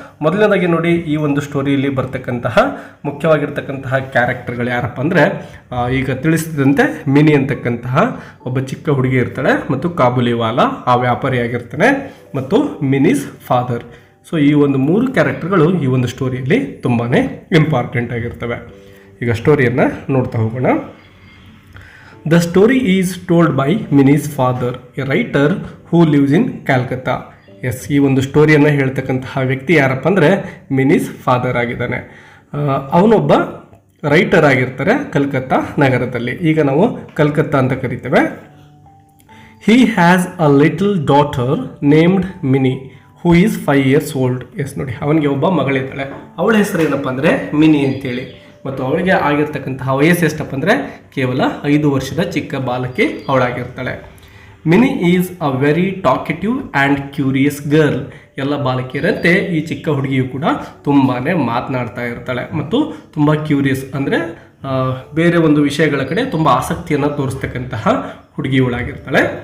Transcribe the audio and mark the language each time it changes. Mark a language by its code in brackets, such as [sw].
[kn] ಮೊದಲನೇದಾಗಿ ನೋಡಿ, ಈ ಒಂದು ಸ್ಟೋರಿಯಲ್ಲಿ ಬರ್ತಕ್ಕಂತಹ ಮುಖ್ಯವಾಗಿರ್ತಕ್ಕಂತಹ ಕ್ಯಾರೆಕ್ಟರ್ಗಳು ಯಾರಪ್ಪ ಅಂದರೆ, ಈಗ ತಿಳಿಸಿದಂತೆ ಮಿನಿ ಅಂತಕ್ಕಂತಹ ಒಬ್ಬ ಚಿಕ್ಕ ಹುಡುಗಿ ಇರ್ತಾಳೆ ಮತ್ತು ಕಾಬುಲಿವಾಲಾ ಆ ವ್ಯಾಪಾರಿಯಾಗಿರ್ತಾನೆ ಮತ್ತು [en] Mini's father. [kn] ಸೊ ಈ ಒಂದು 3 ಕ್ಯಾರೆಕ್ಟರ್ಗಳು ಈ ಒಂದು ಸ್ಟೋರಿಯಲ್ಲಿ ತುಂಬಾ ಇಂಪಾರ್ಟೆಂಟ್ ಆಗಿರ್ತವೆ. ಈಗ ಸ್ಟೋರಿಯನ್ನು ನೋಡ್ತಾ ಹೋಗೋಣ. [en] The story is told by Minnie's father, a writer who lives in Calcutta. [kn] S, ಈ ಒಂದು ಸ್ಟೋರಿಯನ್ನು ಹೇಳ್ತಕ್ಕಂತಹ ವ್ಯಕ್ತಿ ಯಾರಪ್ಪ ಅಂದರೆ [en] Mini's father [kn] ಆಗಿದ್ದಾನೆ. ಅವನೊಬ್ಬ ರೈಟರ್ ಆಗಿರ್ತಾರೆ ಕಲ್ಕತ್ತಾ ನಗರದಲ್ಲಿ. ಈಗ ನಾವು ಕಲ್ಕತ್ತಾ ಅಂತ ಕರಿತೇವೆ. [en] He has a little daughter named Minnie who is 5 years old. [kn] S ನೋಡಿ, ಅವನಿಗೆ ಒಬ್ಬ ಮಗಳಿದ್ದಾಳೆ. ಅವಳ ಹೆಸರು ಏನಪ್ಪ ಅಂದರೆ ಮಿನಿ ಅಂತೇಳಿ. ಮತ್ತು ಅವಳಿಗೆ ಆಗಿರ್ತಕ್ಕಂತಹ ವಯಸ್ಸು ಎಷ್ಟಪ್ಪ ಅಂದರೆ ಕೇವಲ 5 ವರ್ಷದ ಚಿಕ್ಕ ಬಾಲಕಿ ಅವಳಾಗಿರ್ತಾಳೆ. [en] Mini is a very talkative and curious girl. [kn] ಎಲ್ಲ ಬಾಲಕಿಯರಂತೆ ಈ ಚಿಕ್ಕ ಹುಡುಗಿಯು ಕೂಡ ತುಂಬಾ ಮಾತನಾಡ್ತಾ ಇರ್ತಾಳೆ ಮತ್ತು ತುಂಬ ಕ್ಯೂರಿಯಸ್ ಅಂದರೆ ಬೇರೆ ಒಂದು ವಿಷಯಗಳ ಕಡೆ ತುಂಬ ಆಸಕ್ತಿಯನ್ನು ತೋರಿಸ್ತಕ್ಕಂತಹ ಹುಡುಗಿಯವಳಾಗಿರ್ತಾಳೆ.